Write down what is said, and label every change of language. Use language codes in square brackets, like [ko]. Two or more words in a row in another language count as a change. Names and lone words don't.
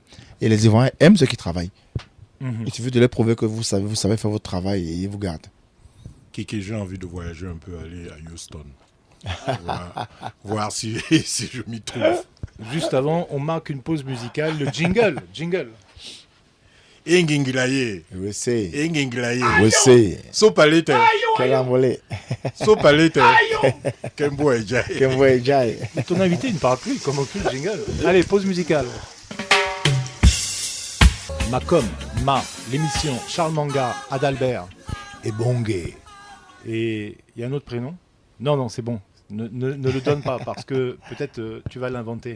[fr] Et les Ivoiriens aiment ceux qui travaillent. Il suffit de leur prouver que vous savez faire votre travail et ils vous gardent. Kiki, j'ai envie de voyager un peu, aller à Houston. voir si je m'y trouve. Juste avant, on marque une pause musicale. Le jingle. Ingingilaye. Oui, c'est. Ingingilaye. Oui, c'est. Sopalete. Quel envolé. Sopalete. Kembo Ejai. Kembo Ejai. Ton invité, il ne parle plus. Comment tu le jingle? Allez, pause musicale. Macom, l'émission, Charles Manga, Adalbert et Bongué. Et il y a un autre prénom? Non, c'est bon. Ne le donne pas parce que peut-être tu vas l'inventer.